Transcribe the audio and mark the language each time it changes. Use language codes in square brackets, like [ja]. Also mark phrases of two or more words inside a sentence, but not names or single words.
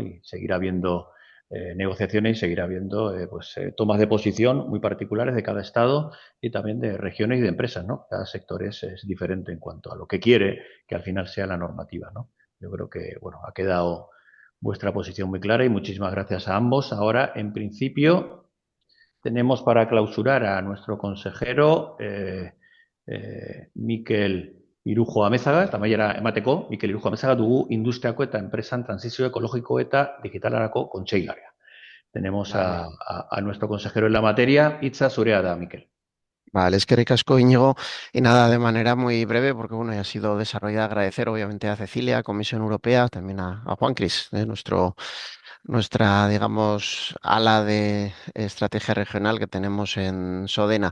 [es] Y seguirá habiendo negociaciones y seguirá habiendo tomas de posición muy particulares de cada Estado y también de regiones y de empresas, ¿no? Cada sector es diferente en cuanto a lo que quiere que al final sea la normativa, ¿no? Yo creo que, bueno, ha quedado vuestra posición muy clara y muchísimas gracias a ambos. Ahora, en principio, tenemos para clausurar a nuestro consejero Mikel Irujo Amezaga, [eu] tamaiera emateko, Mikel Irujo Amezaga dugu industriako eta enpresan transizio ekologiko eta digitalarako kontseilaria. [es] Tenemos Vale. a nuestro consejero en la materia, [eu] Itza zurea da, Mikel. [es] Vale, es que ricasco, Íñigo. Y nada, de manera muy breve, porque bueno, ya ha sido desarrollada, agradecer obviamente a Cecilia, Comisión Europea, también a Juan Cris, nuestra, digamos, ala de estrategia regional que tenemos en Sodena.